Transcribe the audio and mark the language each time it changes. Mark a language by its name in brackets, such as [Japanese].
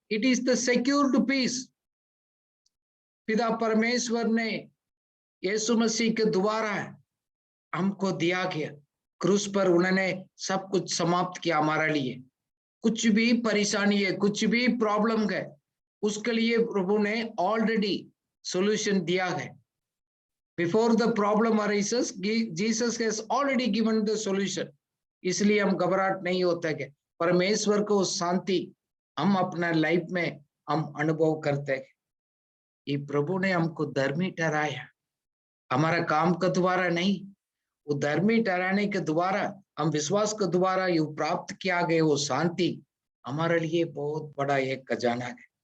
[English] It is the secured peace. [Hindi] पिता परमेश्वर ने यीशु मसीह के द्वारा हमको दिया गया। क्रूस पर उन्होंने सब कुछ समाप्त किया हमारे लिए। कुछ भी परेशानी है, कुछ भी प्रॉब्लम है, उसके लिए प्रभु ने ऑलरेडी सॉल्यूशन दिया है। [English] Before the problem arises, Jesus has already given the solution. [Hindi] इसलिए हम घबराहट नहीं होता है। परमेश्वर को शांति हम अपना लाइफ में हम अनुभव करते हैं। ये प्रभु ने हमको धर्मी ठहराया, हमारा काम के द्वारा नहीं, वो धर्मी ठहराने के द्वारा, हम विश्वास के द्वारा ये प्राप्त किया गया वो शांति हमारे लिए बहुत बड़ा एक खजाना है।